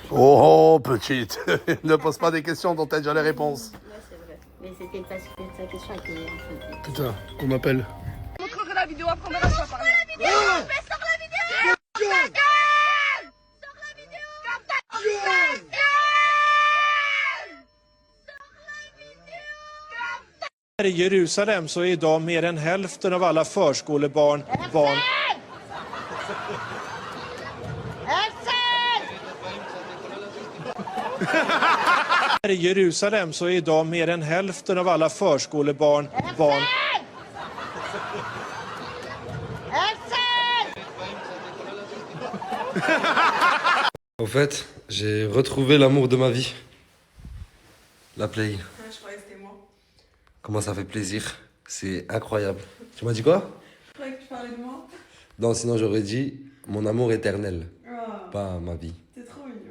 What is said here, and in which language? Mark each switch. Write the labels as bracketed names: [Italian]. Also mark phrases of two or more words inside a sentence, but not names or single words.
[French] Oh, petite. Ne pose pas des questions dont t'as déjà les réponses. Ouais, c'est vrai. Mais c'était parce que ta question avec les enfants. Putain, on m'appelle. Je montrerai la vidéo après, on verra si on va parler. Sors la vidéo! Sors la vidéo! Sors la vidéo! Sors ta gueule! [Swedish] I Jerusalem så är idag mer än hälften av alla förskolebarn barn. I Jerusalem så är idag mer än hälften av alla förskolebarn barn. [French] En fait, j'ai retrouvé l'amour de ma vie. La play. Je croyais que c'était moi. Comment ça fait plaisir. C'est incroyable. Tu m'as dit quoi? Je croyais que tu parlais de moi. Non, sinon j'aurais dit mon amour éternel. Oh, Pas ma vie. t'es trop mignon.